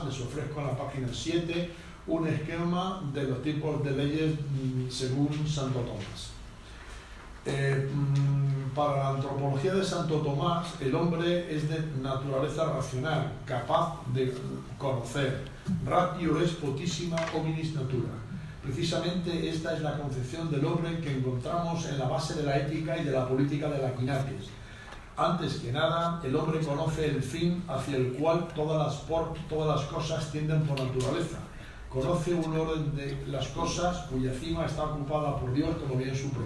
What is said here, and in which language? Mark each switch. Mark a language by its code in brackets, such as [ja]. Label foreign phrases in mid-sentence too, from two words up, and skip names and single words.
[es] Les ofrezco en la página 7 un esquema de los tipos de leyes según Santo Tomás. Para la antropología de Santo Tomás, el hombre es de naturaleza racional, capaz de conocer. [la] Ratio est potissima hominis natura. [es] Precisamente esta es la concepción del hombre que encontramos en la base de la ética y de la política de Aquinates. Antes que nada, el hombre conoce el fin hacia el cual todas las cosas tienden por naturaleza. Conoce un orden de las cosas cuya cima está ocupada por Dios como bien supremo.